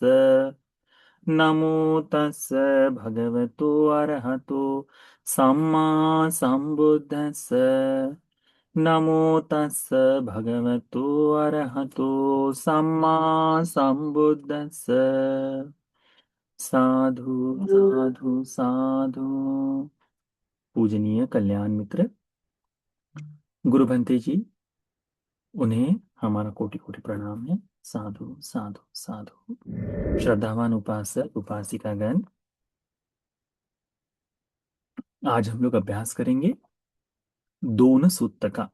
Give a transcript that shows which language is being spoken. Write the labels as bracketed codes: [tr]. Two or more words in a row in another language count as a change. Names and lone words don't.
[pi] नमो तस् भगवतो अरहतो सम्मा सम्बुद्धस्स। नमो तस् भगवतो अरहतो सम्मा सम्बुद्धस्स। साधु साधु साधु। [hi] पूजनीय कल्याण मित्र गुरु भंते जी, उन्हें हमारा कोटि कोटि प्रणाम है। [pi] साधु साधु साधु। [hi] श्रद्धावान उपासक उपासिकागण, आज हम लोग अभ्यास करेंगे दोन सूक्त का।